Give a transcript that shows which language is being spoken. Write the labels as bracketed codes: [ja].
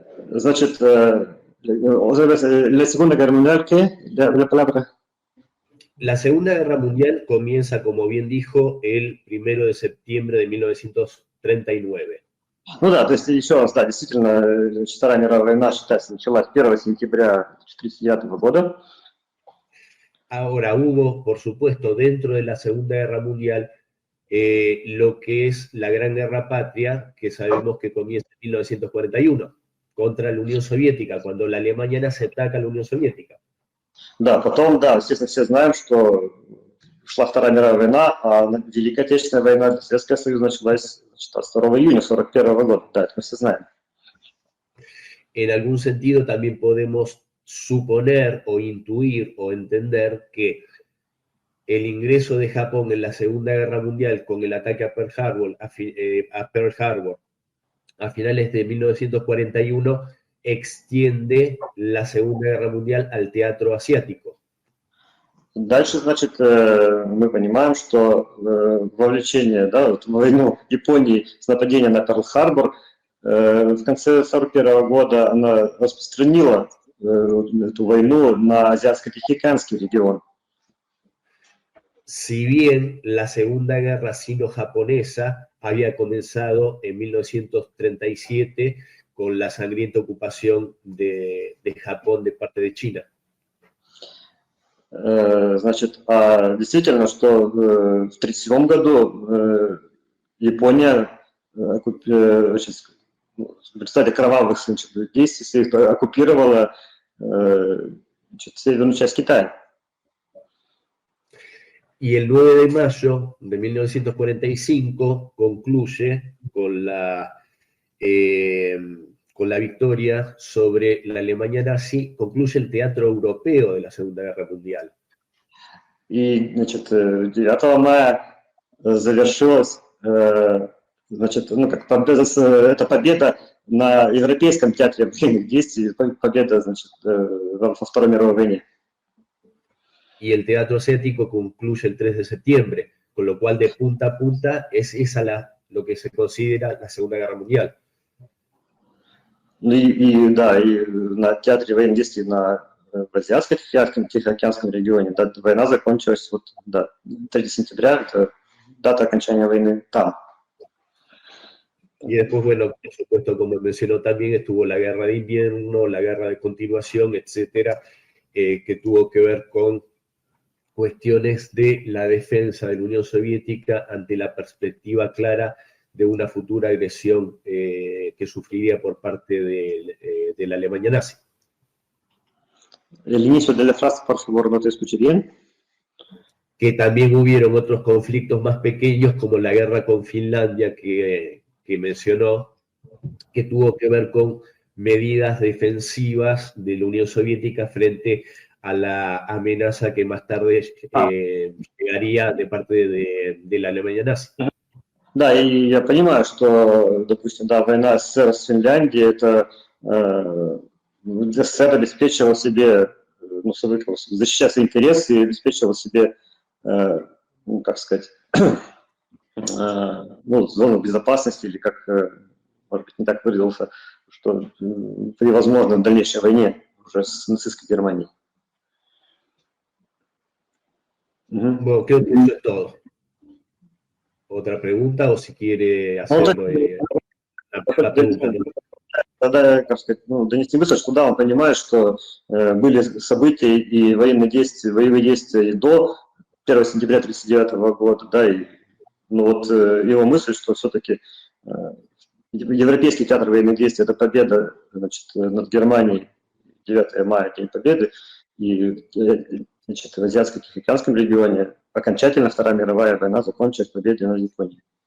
[es] Значит, la Segunda Guerra Mundial, ¿qué? La palabra. La Segunda Guerra Mundial comienza, como bien dijo, el 1 de septiembre de 1939. [ru] Ну да, то есть еще раз, да, действительно, Вторая мировая война, считается, началась 1 сентября 1939 года. [es] Ahora hubo, por supuesto, dentro de la Segunda Guerra Mundial, lo que es la Gran Guerra Patria, que sabemos que comienza en 1941, contra la Unión Soviética, cuando la Alemania nazi ataca a la Unión Soviética. [ru] Да, потом, да, естественно, все знаем, что шла Вторая мировая война, а Великая Отечественная война для Советского Союза началась 2 июня 1941 года. Да, это мы все знаем. [es] En algún sentido también podemos suponer o intuir o entender que el ingreso de Japón en la Segunda Guerra Mundial con el ataque a Pearl Harbor a finales de 1941 extiende la Segunda Guerra Mundial al teatro asiático. [ru] Дальше, значит, мы понимаем, что вовлечение, да, в войну Японии с нападением на Перл-Харбор в конце 1941 года она распространила эту войну на Азиатско-Тихоокеанский регион. [es] Si bien la Segunda Guerra Sino-Japonesa había comenzado en 1937 con la sangrienta ocupación de Japón de parte de China. [ru] Значит, действительно, что в 1937 году Япония в результате кровавых действий своих оккупировала северную часть Китая. [es] Y el 9 de mayo de 1945 concluye con la victoria sobre la Alemania nazi, concluye el teatro europeo de la Segunda Guerra Mundial. [ru] И, значит, 9 мая завершилась, значит, ну, как эта победа на Европейском театре военных действий, победа, значит, во Второй мировой войне. [es] Y el teatro asiático concluye el 3 de septiembre, con lo cual de punta a punta es esa lo que se considera la Segunda Guerra Mundial. [ru] Да, и на театре военных действий в Азиатско-Тихоокеанском регионе война закончилась, вот, да, 3 сентября, это дата окончания войны там. [es] Y después, bueno, por supuesto, como mencionó también, estuvo la guerra de invierno, la guerra de continuación, etcétera, que tuvo que ver con cuestiones de la defensa de la Unión Soviética ante la perspectiva clara de una futura agresión que sufriría por parte de la Alemania nazi. El inicio de la frase, por favor, no te escuché bien. Que también hubieron otros conflictos más pequeños, como la guerra con Finlandia que mencionó, que tuvo que ver con medidas defensivas de la Unión Soviética frente a la amenaza que más tarde llegaría de parte de la Alemania nazi. [ru] Да, и я понимаю, что, допустим, да, война СССР с Финляндией, это СССР обеспечивал себе, ну, защищая свои интересы и обеспечивал себе, ну, как сказать, ну, зону безопасности, или как, может быть, не так выразился, что при возможной дальнейшей войне уже с нацистской Германией. [es] Bueno, creo que eso es todo. ¿Otra pregunta o si quiere hacerlo la pregunta? [ru] Тогда, как сказать, ну, донести мысль, что да, он понимает, что были события и военные действия, боевые действия и до 1 сентября 1939 года, да, и ну, вот его мысль, что все-таки Европейский театр военных действий – это победа, значит, над Германией, 9 мая, День Победы, и, значит, в Азиатско-Тихоокеанском регионе окончательно Вторая мировая война закончилась победой над Японией.